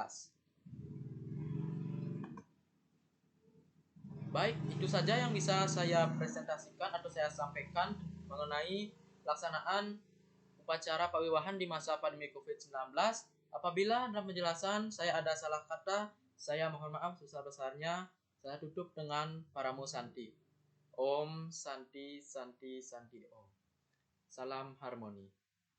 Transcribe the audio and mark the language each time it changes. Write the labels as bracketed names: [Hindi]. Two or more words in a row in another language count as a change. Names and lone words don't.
[Indonesian] Baik, itu saja yang bisa saya presentasikan atau saya sampaikan mengenai pelaksanaan upacara pawiwahan di masa pandemi COVID-19. Apabila dalam penjelasan saya ada salah kata, saya mohon maaf sebesar-besarnya. Saya tutup dengan Paramo Santi. [Sanskrit] ॐ शान्तिः शान्तिः शान्तिः ॐ. [Indonesian] Salam harmoni.